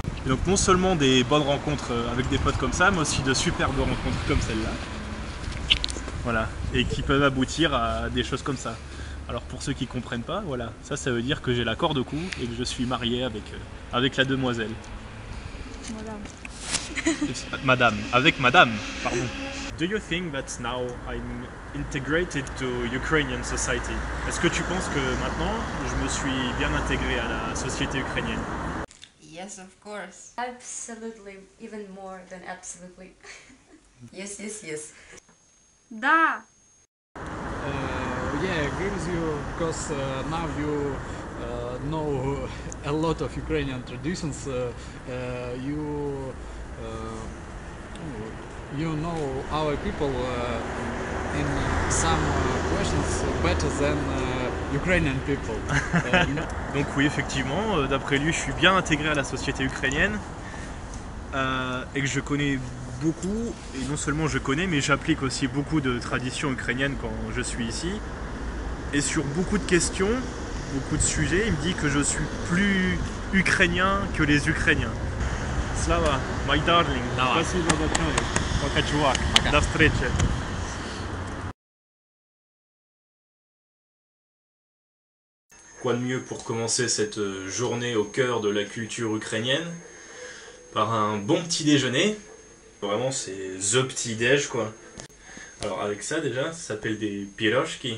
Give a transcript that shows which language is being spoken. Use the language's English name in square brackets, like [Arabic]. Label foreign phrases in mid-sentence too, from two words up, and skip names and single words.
[French] Et donc non seulement des bonnes rencontres avec des potes comme ça, mais aussi de superbes rencontres comme celle-là. Voilà, et qui peuvent aboutir à des choses comme ça. Alors pour ceux qui comprennent pas, voilà, ça veut dire que j'ai la corde au cou et que je suis marié avec la demoiselle. Madame, avec madame, pardon. [English] Do you think that now I'm integrated to Ukrainian society? [French] Est-ce que tu penses que maintenant je me suis bien intégré à la société ukrainienne? [English] Yes, of course. Absolutely, even more than absolutely. Yes, yes, yes. [Russian] Да. [English] Yeah, I agree with you, because now you know a lot of Ukrainian traditions. You know our people in some questions better than Ukrainian people. [French] Donc oui, effectivement, d'après lui, je suis bien intégré à la société ukrainienne et que je connais beaucoup, et non seulement je connais, mais j'applique aussi beaucoup de traditions ukrainiennes quand je suis ici. Et sur beaucoup de questions, beaucoup de sujets, il me dit que je suis plus ukrainien que les Ukrainiens. [English] Slava, my darling, [Russian] спасибо большое. Пока, чувак. До встречи. [French] Quoi de mieux pour commencer cette journée au cœur de la culture ukrainienne par un bon petit déjeuner. Vraiment c'est the petit déj quoi. Alors avec ça déjà, ça s'appelle des piroshki.